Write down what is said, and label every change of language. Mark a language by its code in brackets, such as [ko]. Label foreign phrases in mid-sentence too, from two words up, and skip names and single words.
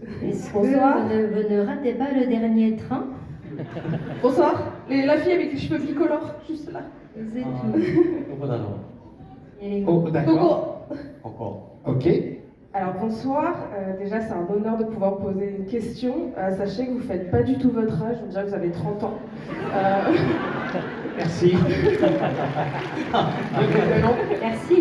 [fr] Est-ce que Bonsoir. vous ne ratez pas le dernier train? Bonsoir. La fille avec les cheveux bicolores, juste là. C'est [ja] ど [fr] tout. [ja] こだろ [fr] Et les- Oh, d'accord. Coco. うここ Ok. Alors bonsoir, déjà c'est un honneur de pouvoir poser une question. Sachez que vous faites pas du tout votre âge, on dirait que vous avez 30 ans. Merci. Merci.